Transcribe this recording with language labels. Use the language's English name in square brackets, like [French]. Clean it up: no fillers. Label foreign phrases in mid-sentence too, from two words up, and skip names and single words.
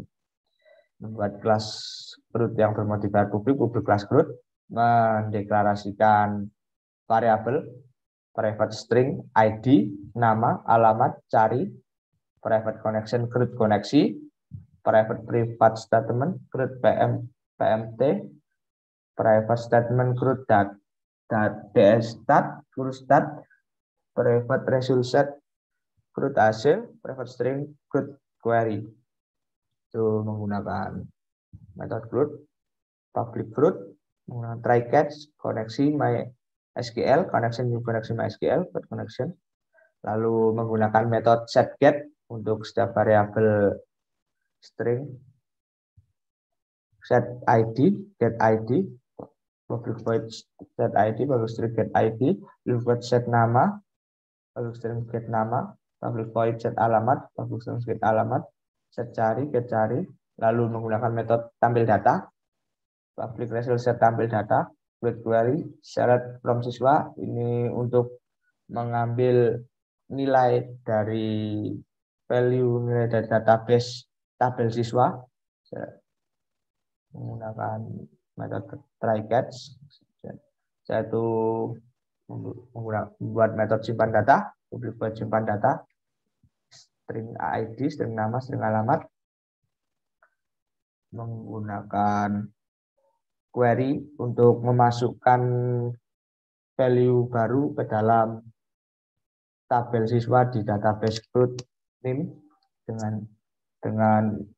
[Indonesian] Membuat kelas CRUD yang bermodifier publik class CRUD, mendeklarasikan variabel [English] private string ID, [Indonesian] nama, alamat, cari, [English] private connection CRUD [Indonesian] koneksi, [English] private statement CRUD PMT, private statement CRUD DSStat, CRUD stat, private result set CRUD [Indonesian] hasil, [English] private string CRUD query. [Indonesian] Itu menggunakan metode CRUD, public CRUD, menggunakan [English] try catch, koneksi MySQL, connection new connection MySQL, connection. [Indonesian] Lalu menggunakan metode setGet untuk setiap variabel [English] string set ID, get ID, public void set ID, public string get ID, public void set nama, public string get nama, public void set alamat, public string get alamat, set cari, get cari, [Indonesian] lalu menggunakan metode tampil data, [English] public result set [Indonesian] tampil data, [English] create query, select from [Indonesian] siswa, ini untuk mengambil nilai dari nilai dari database tabel siswa, menggunakan metode [English] try catch, [Indonesian] yaitu membuat metode simpan data, [English] public void [Indonesian] simpan data, [English] string ID, [Indonesian] string nama, string alamat, menggunakan query untuk memasukkan value baru ke dalam tabel siswa di database [English] root name [Indonesian] dengan